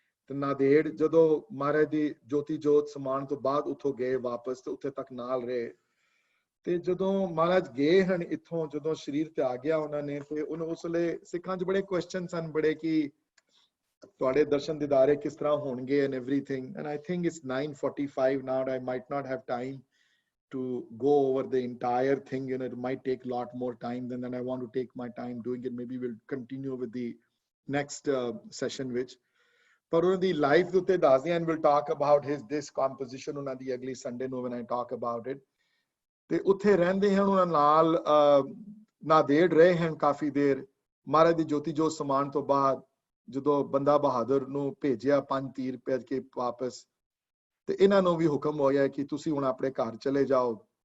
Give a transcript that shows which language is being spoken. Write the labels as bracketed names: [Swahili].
[Punjabi] ਤੇ ਨਾਂਦੇੜ ਜਦੋਂ ਮਹਾਰਾਜ ਦੀ ਜੋਤੀ ਜੋਤ ਸਮਾਨ ਤੋਂ ਬਾਅਦ ਉੱਥੋਂ ਗਏ ਵਾਪਸ, ਤੇ ਉੱਥੇ ਤੱਕ ਨਾਲ ਰਹੇ। ਤੇ ਜਦੋਂ ਮਹਾਰਾਜ ਗਏ ਹਨ ਇੱਥੋਂ, ਜਦੋਂ ਸਰੀਰ ਤਿਆਗ ਗਿਆ ਉਹਨਾਂ ਨੇ, ਤੇ ਉਹਨੂੰ ਉਸ ਵੇਲੇ ਸਿੱਖਾਂ 'ਚ ਬੜੇ ਕੁਐਸਚਨ ਸਨ ਬੜੇ ਕਿ ਤੁਹਾਡੇ ਦਰਸ਼ਨ ਦਿਦਾਰੇ ਕਿਸ ਤਰ੍ਹਾਂ ਹੋਣਗੇ [English] and everything, and I think it's 9:45 now and I might not have time to go over the entire thing. You know, it might take a lot more time than I want to take my time doing it. Maybe we'll continue with the next session which. [Punjabi] ਪਰ ਉਹਨਾਂ ਦੀ life ਦੇ ਉੱਤੇ ਦੱਸਦੇ ਆਂ, [English] and we'll talk about this composition [Punjabi] ਉਹਨਾਂ ਦੀ ਅਗਲੀ Sunday ਨੂੰ [English] when I talk about it. [Punjabi] ਤੇ ਉੱਥੇ ਰਹਿੰਦੇ ਹਨ, ਉਹਨਾਂ ਨਾਲ ਨਾਂਦੇੜ ਰਹੇ ਹਨ ਕਾਫੀ ਦੇਰ। ਮਹਾਰਾਜ ਦੀ ਜੋਤੀ ਜੋਤ ਸਮਾਨ ਤੋਂ ਬਾਅਦ ਜਦੋਂ ਬੰਦਾ ਬਹਾਦਰ ਨੂੰ ਭੇਜਿਆ 5 ਤੀਰ ਭੇਜ ਕੇ ਵਾਪਸ, ਤੇ ਇਹਨਾਂ ਨੂੰ ਵੀ ਹੁਕਮ ਹੋਇਆ ਕਿ ਤੁਸੀਂ ਹੁਣ ਆਪਣੇ ਘਰ ਚਲੇ ਜਾਓ।